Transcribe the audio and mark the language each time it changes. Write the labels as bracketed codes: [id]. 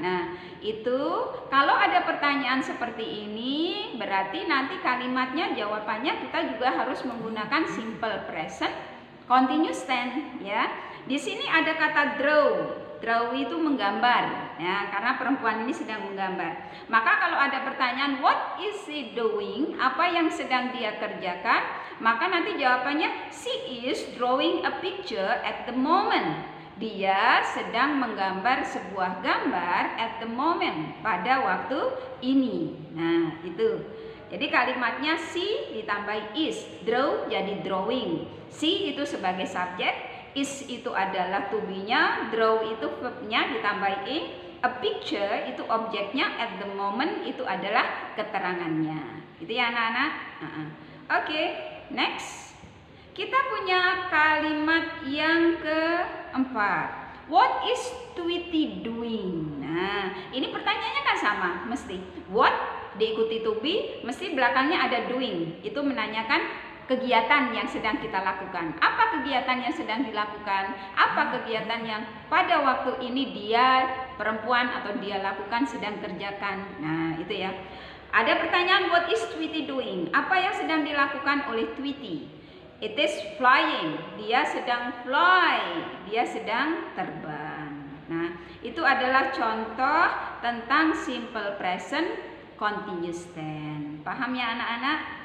[id] Nah, itu kalau ada pertanyaan seperti ini berarti nanti kalimatnya jawabannya kita juga harus menggunakan simple present continuous tense ya. Di sini ada kata draw. Draw itu menggambar ya, karena perempuan ini sedang menggambar. Maka kalau ada pertanyaan [en] what is she doing? [id] Apa yang sedang dia kerjakan? Maka nanti jawabannya [en] she is drawing a picture at the moment. [id] Dia sedang menggambar sebuah gambar [en] at the moment, [id] pada waktu ini. Nah, itu. Jadi kalimatnya she ditambah is, draw jadi drawing. She itu sebagai subjek, is itu adalah to be-nya, draw itu verb-nya ditambah in, a picture itu objeknya, at the moment itu adalah keterangannya. Itu ya anak-anak. Oke, next. Kita punya kalimat yang keempat. [en] What is Tweety doing? [id] Nah, ini pertanyaannya kan sama, mesti what diikuti to be, mesti belakangnya ada doing. Itu menanyakan kegiatan yang sedang kita lakukan. Apa kegiatan yang sedang dilakukan? Apa kegiatan yang pada waktu ini dia perempuan atau dia lakukan, sedang kerjakan. Nah, itu ya. Ada pertanyaan [en] what is Tweety doing? [id] Apa yang sedang dilakukan oleh Tweety? [en] It is flying. [id] Dia sedang fly. Dia sedang terbang. Nah, itu adalah contoh tentang simple present continuous tense. Paham ya anak-anak?